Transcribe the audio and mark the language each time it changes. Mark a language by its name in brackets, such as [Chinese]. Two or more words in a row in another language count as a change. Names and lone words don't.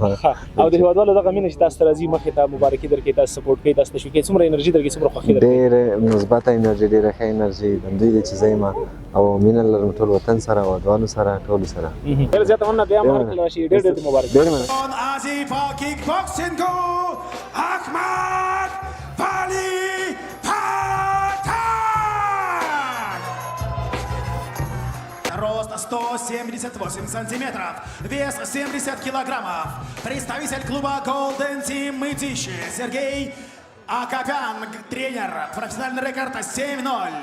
[Pashto] او د هېوادوالو دغه مینه چې تاسو ته راځي مخې ته مبارکي درکوي تاسو سپورټ کوي تاسو تشویق کوي څومره انرژي درکوي څومره خوښي درکوي؟ ډېره مثبته انرژي ډېره ښه انرژي همدوی دی چې زه یم او مینه لرم ټول وطن سره هېوادوالو سره ټولو سره. ډېره زیاته مننه بیا مبارک راشي ډېر مبارک. ډېر مننه. Ahmad Wali Hotak! [Russian] Рост 178 сантиметров, вес 70 килограммов. Представитель клуба Golden Team Мытищи Сергей Акопян, тренер, профессиональный рекорд 7-0.